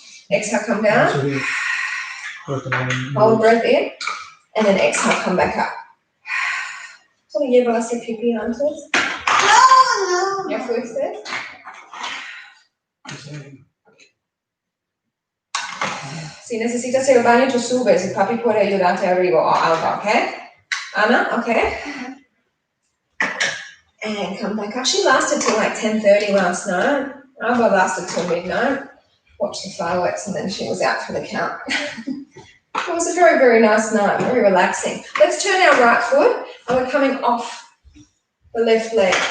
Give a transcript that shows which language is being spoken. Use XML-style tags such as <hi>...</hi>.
<en>Exhale, come down. Hold breath in, and then exhale, come back up.</en> <es>¿Solo llevo a hacer pipí antes? No. ¿Ya fuiste? Si necesitas ir al baño, tú subes y papi puede ayudarte arriba o algo, ¿ok?</es> <en>Anna, okay? And come back up. She lasted till like 10:30 last night. Alba lasted till midnight. Watched the fireworks and then she was out for the count. It was a very, very nice night, very relaxing. Let's turn our right foot and we're coming off the left leg.</en>